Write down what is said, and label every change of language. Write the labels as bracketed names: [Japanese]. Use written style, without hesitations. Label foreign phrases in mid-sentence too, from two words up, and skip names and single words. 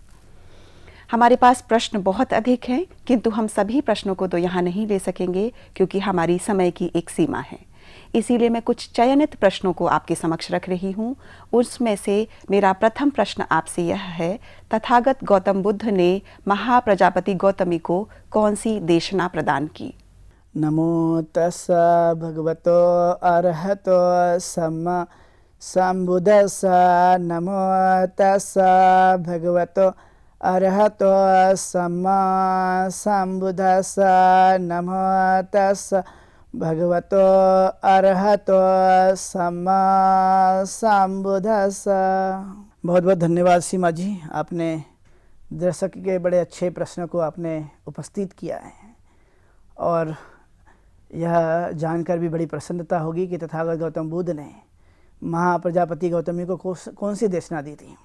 [Hindi] हमारे पास प्रश्न बहुत अधिक हैं, किंतु हम सभी प्रश्नों को तो यहाँ नहीं ले सकेंगे क्योंकि हमारी समय की एक सीमा है। इसीलिए मैं कुछ चयनित प्रश्नों को आपके समक्ष रख रही हूँ। उसमें से मेरा प्रथम प्रश्न आपसे यह है, तथागत गौतम बुद्ध ने महाप्रजापति गौतमी को कौन सी देशना प्रदान की? [Pali] नमो तस्सा भगवतो अरहतो सम्मा संबुद्धस्सा। नमो तस्सा भगवतो अरहतो सम्मा संबुद्धस्सा। नमो तस्सा भगवतो अरहतो सम्मा संबुद्धस्सा। [Hindi] बहुत बहुत धन्यवाद सीमा जी, आपने दर्शक के बड़े अच्छे प्रश्न को आपने उपस्थित किया है और यह जानकर भी बड़ी प्रसन्नता होगी कि तथागत गौतम बुद्ध ने महाप्रजापति गौतमी को कौन सी देशना दी थी।